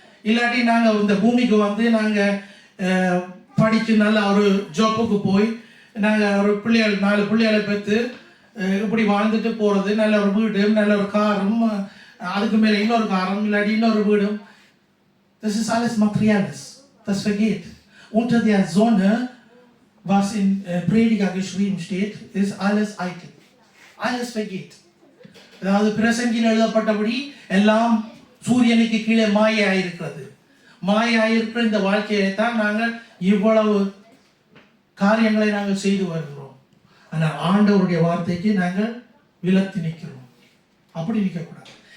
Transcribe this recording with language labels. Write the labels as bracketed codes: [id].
[ta] இல்லாட்டி நாங்க இந்த பூமிக்கு நாங்க படிச்சு நல்ல ஒரு ஜாப்புக்கு போய் நாங்க ஒரு 4 பிள்ளைகளை பெற்று இப்படி வாழ்ந்துட்டு போறது, நல்ல ஒரு வீடும் நல்ல ஒரு காரும் அதுக்கு மேல இன்னொரு காரும் இல்லாட்டி இன்னொரு வீடும். [de] Das ist alles Materielles. Das vergeht. Unter der Sonne was in Prediger geschrieben steht, ist alles eitel. Alles vergeht. [ta] அதாவது பிரசங்கில் எழுதப்பட்டபடி எல்லாம் சூரியனுக்கு கீழே மாயாயிருக்கிறது. மாயாயிருக்கிற இந்த வாழ்க்கையை தான் நாங்கள் இவ்வளவு காரியங்களை நாங்கள் செய்து வருகிறோம். ஆனால் ஆண்டவருடைய வார்த்தைக்கு நாங்கள் விலத்தி நிற்கிறோம். அப்படி நிற்கக்கூடாது.